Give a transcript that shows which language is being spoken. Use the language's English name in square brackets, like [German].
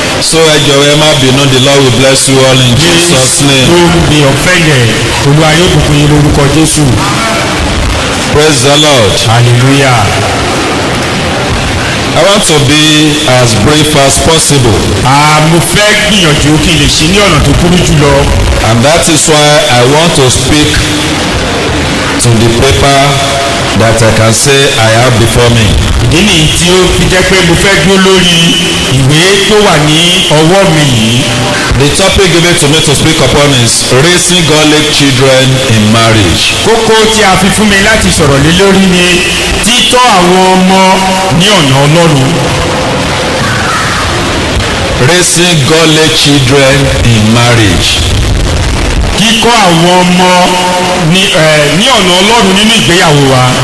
[English] So [Yoruba] ẹ jọ̀wọ́ ẹ má bínú, [English] the Lord will bless you all in Jesus' name. Don't be offended. [Yoruba] Olúwa yóò bùkún yín lórúkọ Jésù. [English] Praise the Lord. Hallelujah. I want to be as brief as possible. [Yoruba] Mo fẹ́ gbìyànjú kí n lè ṣe ní ọ̀nà tó kúrú jùlọ. [English] And that is why I want to speak to the paper that I can say I have before me. [Yoruba] Ìdí nìyí tí ó fi jẹ́ pé mo fẹ́ dúró lórí ìwé tó wà ní ọwọ́ mi yìí. [English] The topic given to me to speak upon is raising godly children in marriage. [Yoruba] Kókó tí a fi fún mi láti sọ̀rọ̀ lé lórí ni títọ́ àwọn ọmọ ní ọ̀nà Ọlọ́run. [English] Raising godly children in marriage. [Yoruba] Kíkọ́ àwọn ọmọ ní ọ̀nà Ọlọ́run nínú ìgbéyàwó wa.